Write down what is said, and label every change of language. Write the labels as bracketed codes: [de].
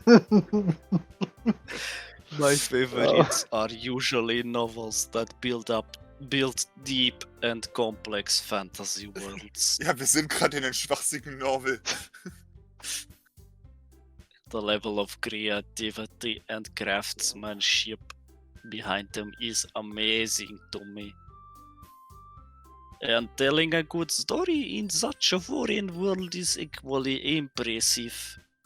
[en] My favorites are usually novels that build deep and complex fantasy worlds. [de] Ja, wir sind gerade in einem schwachsinnigen Novel. [en] The level of creativity and craftsmanship behind them is amazing to me. And telling a good story in such a foreign world is equally impressive.